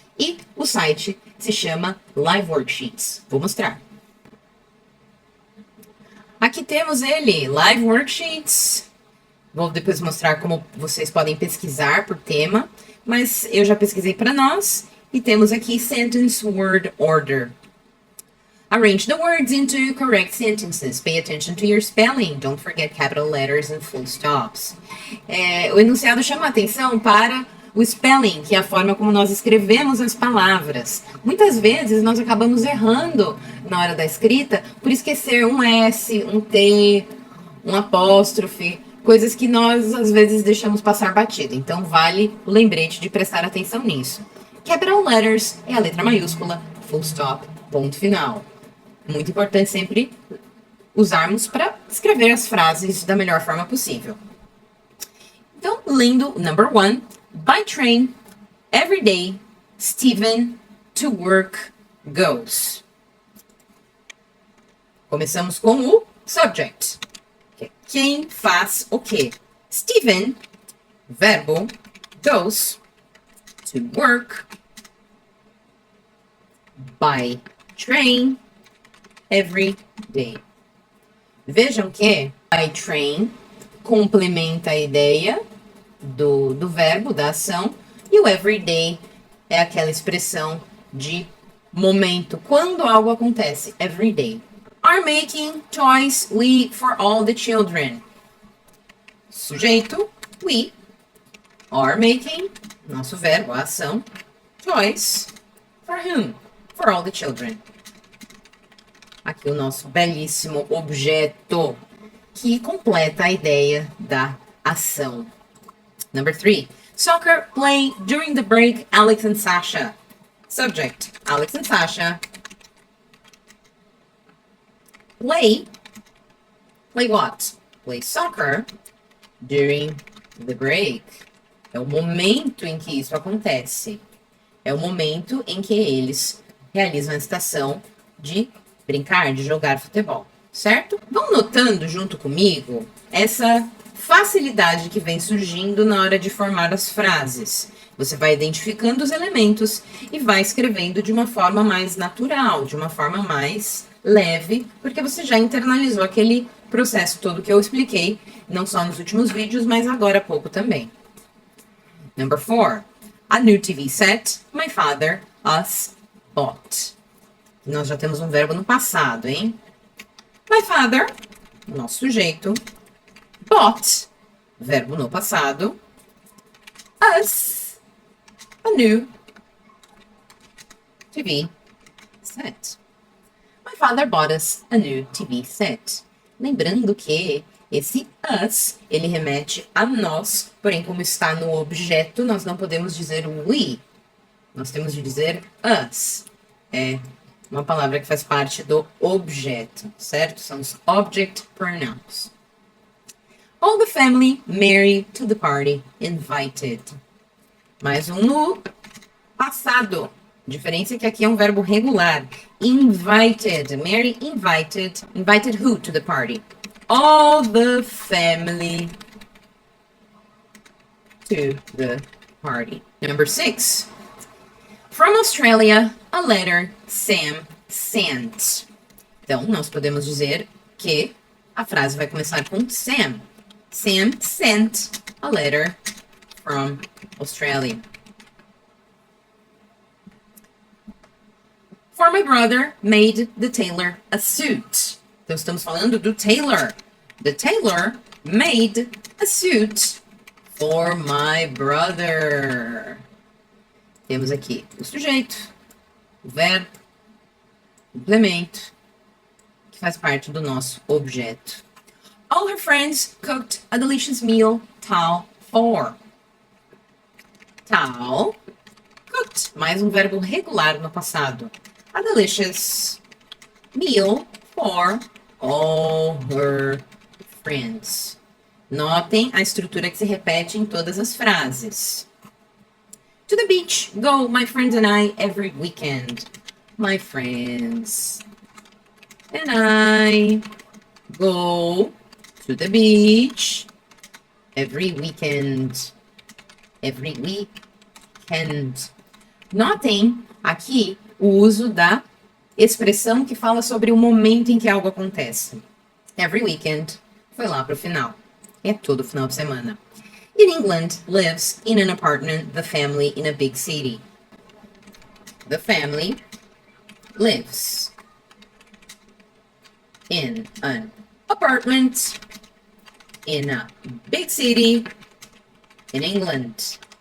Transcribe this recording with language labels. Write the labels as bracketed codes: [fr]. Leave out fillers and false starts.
[pt] E o site se chama Live Worksheets. Vou mostrar. Aqui temos ele, Live Worksheets. Vou depois mostrar como vocês podem pesquisar por tema, mas eu já pesquisei para nós e temos aqui Sentence Word Order. [en] Arrange the words into correct sentences. Pay attention to your spelling. Don't forget capital letters and full stops. [pt] O enunciado chama a atenção para o spelling, que é a forma como nós escrevemos as palavras. Muitas vezes nós acabamos errando na hora da escrita por esquecer um S, um T, um apóstrofe, coisas que nós às vezes deixamos passar batido. Então vale o lembrete de prestar atenção nisso. Capital letters é a letra maiúscula, full stop, ponto final. Muito importante sempre usarmos para escrever as frases da melhor forma possível. Então, lendo [en] number 1, by train, every day, Stephen to work goes. [pt] Começamos com o subject. Quem faz o quê? [en] Stephen, verbo, goes to work by train every day. [pt] Vejam que [en] by train [pt] complementa a ideia do verbo, da ação, e o [en] every day [pt] é aquela expressão de momento, quando algo acontece, every day. [en] Are making toys we for all the children. [pt] Sujeito, [en] we. Are making, [pt] nosso verbo, a ação, [en] toys, for whom? For all the children. [pt] Aqui o nosso belíssimo objeto que completa a ideia da ação. [en] Number 3. Soccer play during the break, Alex and Sasha. Subject, Alex and Sasha. Play what? Play soccer during the break. [pt] É o momento em que isso acontece. É o momento em que eles realizam a estação de brincar, de jogar futebol, certo? Vão notando junto comigo essa facilidade que vem surgindo na hora de formar as frases. Você vai identificando os elementos e vai escrevendo de uma forma mais natural, de uma forma mais leve, porque você já internalizou aquele processo todo que eu expliquei, não só nos últimos vídeos, mas agora há pouco também. [en] Number 4. A new TV set my father us bought. [pt] Nós já temos um verbo no passado, hein? [en] My father [pt] nosso sujeito. [en] Bought, [pt] verbo no passado. [en] Us, a new TV set. My father bought us a new TV set. [pt] Lembrando que esse us, ele remete a nós, porém como está no objeto, nós não podemos dizer we. Nós temos de dizer us. É uma palavra que faz parte do objeto, certo? São os object pronouns. [en] All the family married to the party, invited. [pt] Mais um no passado. Diferença é que aqui é um verbo regular. [en] Invited. Mary invited. Invited who to the party? All the family to the party. Number 6. From Australia, a letter Sam sent. [pt] Então, nós podemos dizer que a frase vai começar com Sam. [en] Sam sent a letter from Australia. For my brother made the tailor a suit. [pt] Então, estamos falando do tailor. [en] The tailor made a suit for my brother. [pt] Temos aqui o sujeito, o verbo, o complemento, que faz parte do nosso objeto. [en] All her friends cooked a delicious meal, Tal for. [pt] Tal, cooked, mais um verbo regular no passado. [en] A delicious meal for all her friends. [pt] Notem a estrutura que se repete em todas as frases. [en] To the beach go my friends and I every weekend. My friends and I go to the beach every weekend. Every weekend. [pt] Notem aqui o uso da expressão que fala sobre o momento em que algo acontece. [en] Every weekend [pt] foi lá para o final. É todo final de semana. [en] In England, lives in an apartment, the family in a big city. The family lives in an apartment in a big city in England.